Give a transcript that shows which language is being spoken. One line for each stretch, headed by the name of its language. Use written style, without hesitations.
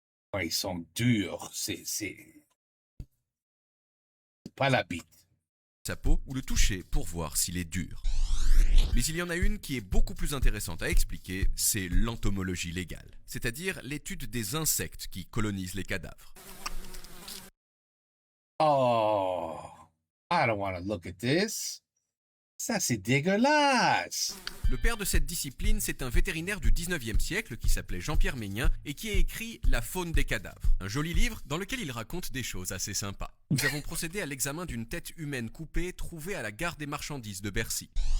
French: Quand ils sont durs, c'est pas la bite. Sa peau ou le toucher pour voir s'il est dur. Mais il y en a une qui est beaucoup plus intéressante à expliquer, c'est l'entomologie légale, c'est-à-dire l'étude des insectes qui colonisent les cadavres.
English: Oh, I don't want to look at this.
French: Ça, c'est dégueulasse. Le père de cette discipline, c'est un vétérinaire du 19e siècle qui s'appelait Jean-Pierre Mégnin et qui a écrit La faune des cadavres, un joli livre dans lequel il raconte des choses assez sympas. Nous avons procédé à l'examen d'une tête humaine coupée trouvée à la gare des marchandises de Bercy.